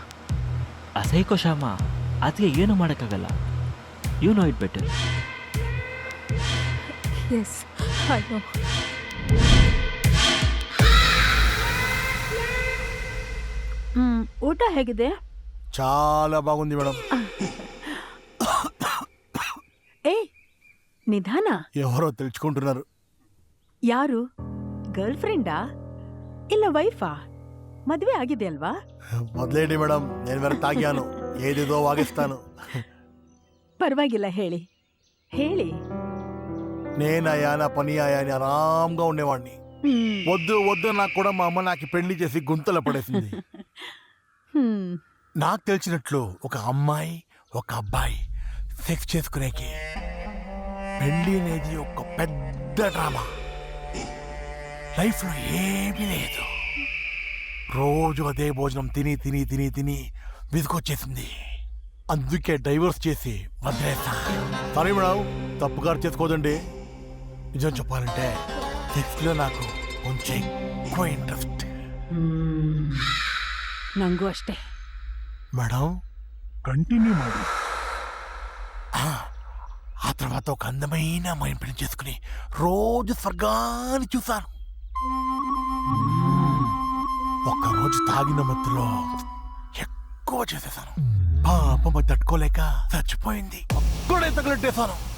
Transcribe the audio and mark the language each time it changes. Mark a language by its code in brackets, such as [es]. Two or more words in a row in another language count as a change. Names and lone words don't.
[kn] ಆ ಸೈಕೋ ಶ್ಯಾಮ ಅತ್ತಿಗೆ ಏನೂ ಮಾಡೋಕ್ಕಾಗಲ್ಲ. [en] You know it better. Yes, I know. [kn] ಊಟ ಹೇಗಿದೆ? [te] చాలా బాగుంది మేడం. [kn] ಏ, ನಿಧಾನ. [te] ఎవరో తెలుసుకుంటున్నారు. [kn] ಯಾರು? ಗರ್ಲ್ ಫ್ರೆಂಡಾ ಇಲ್ಲ ವೈಫಾ? ಮದ್ವೆ ಆಗಿದೆ ಅಲ್ವಾ? ಮೊದಲೇಡಿ ಮೇಡಮ್, [te] నేను వేరే తాగాను, ఏదేదో వాగిస్తాను. ಪರವಾಗಿಲ್ಲ, ಹೇಳಿ ಹೇಳಿ. నేనయ్యా, నా పని అయ్యా అని ఆరాంగా ఉండేవాడిని. వద్దు వద్దు నాకు కూడా మా అమ్మ నాకు పెళ్లి చేసి గుంతలో పడేసింది. నాకు తెలిసినట్లు ఒక అమ్మాయి ఒక అబ్బాయి సెక్స్ చేసుకునేకి పెళ్ళి అనేది ఒక పెద్ద డ్రామా. లైఫ్లో ఏమీ లేదు. రోజు అదే భోజనం తిని తిని తిని తిని విసుకొచ్చేసింది. అందుకే డైవర్స్ చేసి వదిలేస్తా. సారీ మేడం, తప్పుగా చేసుకోదండి. నిజం చెప్పాలంటే సెక్స్లో నాకు కొంచెం ఎక్కువ ఇంట్రెస్ట్. [kn] ನಂಗೂ ಅಷ್ಟೇ. [te] మేడం [kn] ಕಂಟಿನ್ಯೂ ಮಾಡಿ. [te] ఆ తర్వాత ఒక అందమైన అమ్మాయిని పెళ్లి చేసుకుని రోజు స్వర్గాన్ని చూశాను. ఒక్కరోజు తాగిన మత్తులో ఎక్కువ చేసేసాను. పాపం తట్టుకోలేక చచ్చిపోయింది. అక్కడే తగలెట్టేశాను.